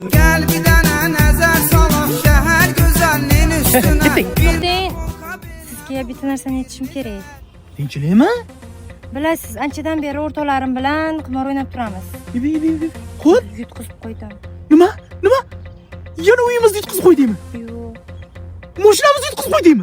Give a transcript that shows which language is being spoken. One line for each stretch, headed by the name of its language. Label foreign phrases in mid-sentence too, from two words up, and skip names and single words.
Turkish: Gel bir dene nazar salak şehir güzelliğin üstüne.
Uzbek: To'xtang. Sizga bitta narsani aytishim kerak. Tinchlikmi? Bilasiz, anchadan beri o'rtoqlarim bilan qimor o'ynab turamiz. Qo'y. Yutqizib qo'ydim. Nima? Yana uyimizni yutqizib qo'ydingmi? Yo'q, Mashinamizni yutqizib qo'ydingmi?